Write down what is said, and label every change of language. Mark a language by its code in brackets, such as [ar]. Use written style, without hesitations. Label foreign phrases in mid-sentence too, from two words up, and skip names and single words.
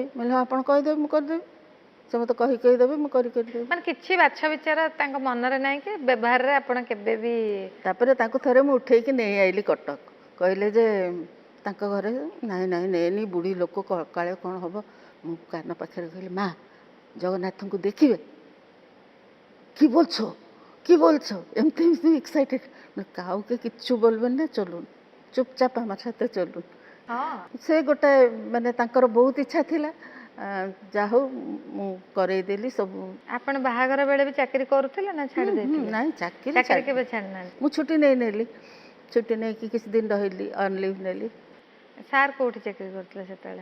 [or] ମୁଁ କହିଲି ହଁ ଆପଣ କହିଦେବେ, ମୁଁ କରିଦେବି। ସେ ମୋତେ କହିଦେବେ, ମୁଁ କରିଦେବି। ମାନେ କିଛି ବାଛ ବିଚାର ତାଙ୍କ ମନରେ ନାହିଁ କି ବ୍ୟବହାରରେ ଆପଣ କେବେ ବି? ତାପରେ ତାଙ୍କୁ ଥରେ ମୁଁ ଉଠେଇକି ନେଇ ଆଇଲି କଟକ। କହିଲେ ଯେ ତାଙ୍କ ଘରେ, ନାଇଁ ନାଇଁ ନେନି, ବୁଢ଼ୀ ଲୋକ କାଳେ କ'ଣ ହେବ। ମୁଁ କାନ ପାଖରେ କହିଲି ମା ଜଗନ୍ନାଥଙ୍କୁ ଦେଖିବେ? [bn] কি বলছো কি বলছো, এমনি এমনি এক্সাইটেড। কাউকে কিচ্ছু বলবেন না, চলুন চুপচাপ আমার সাথে চলুন। [or] ହଁ ସେ ଗୋଟେ ମାନେ ତାଙ୍କର ବହୁତ ଇଚ୍ଛା ଥିଲା। ଯାହା ହଉ ମୁଁ କରେଇଦେଲି ସବୁ। ଆପଣ ବାହାଘର ବେଳେ ବି ଚାକିରି କରୁଥିଲେ ନା ଛାଡ଼ି ଦେଇଥିଲେ? ନାଇଁ ଚାକିରି କେବେ ଛାଡ଼ିନାହାନ୍ତି? ମୁଁ ଛୁଟି ନେଲି, ଛୁଟି ନେଇକି କିଛି ଦିନ ରହିଲି, [en] on leave [or] ନେଲି। ସାର୍ କୋଉଠି ଚାକିରି କରୁଥିଲେ ସେତେବେଳେ?